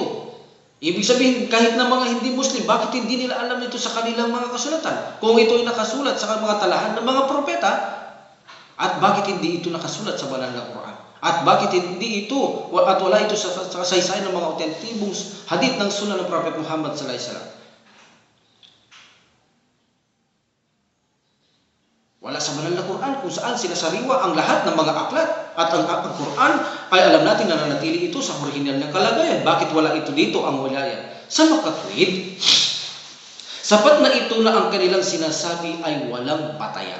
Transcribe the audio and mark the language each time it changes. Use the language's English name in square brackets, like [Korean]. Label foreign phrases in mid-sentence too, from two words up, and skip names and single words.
[Filipino] Ibig sabihin, kahit na mga hindi Muslim, bakit hindi nila alam ito sa kanilang mga kasulatan? Kung ito ay nakasulat sa mga talahan ng mga propeta, at bakit hindi ito nakasulat sa banal na Quran? At bakit hindi ito, at wala ito sa kasaysayan ng mga autentibong hadith ng sunnah ng Prophet Muhammad [Arabic] صلى الله عليه وسلم? [Filipino] sa banal na Quran kung saan sinasariwa ang lahat ng mga aklat. At ang Quran ay alam natin na nanatili ito sa orihinal na kalagayan. Bakit wala ito dito ang wilaya? Sa makatwid, sapat na ito na ang kanilang sinasabi ay walang batayan.